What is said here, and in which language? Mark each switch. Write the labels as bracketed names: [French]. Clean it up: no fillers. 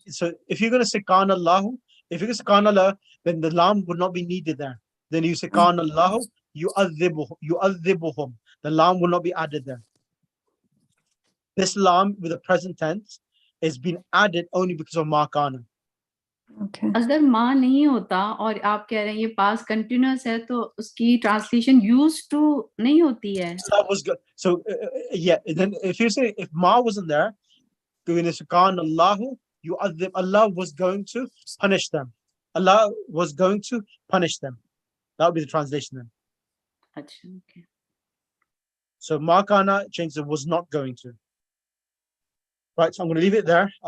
[English] So if you're going to say kana Allahu, if you're going to say kana Allah, then the lam would not be needed there. Then you say kana Allahu yu'adhibuhum. The lam will not be added there. This lam with the present tense is being added only because of ma kana. Okay. [Hindi] अगर माँ नहीं होता और आप कह रहे हैं ये पास कंटिन्यूअस है तो उसकी ट्रांसलेशन यूज्ड टू नहीं होती है. [English] That was good. So yeah, then if you say if ma wasn't there, Allahu yu'adhib, Allah was going to punish them. Allah was going to punish them. That would be the translation then. [Hindi] अच्छा, okay. [English] So ma kana changes to was not going to. Right, so I'm going to leave it there.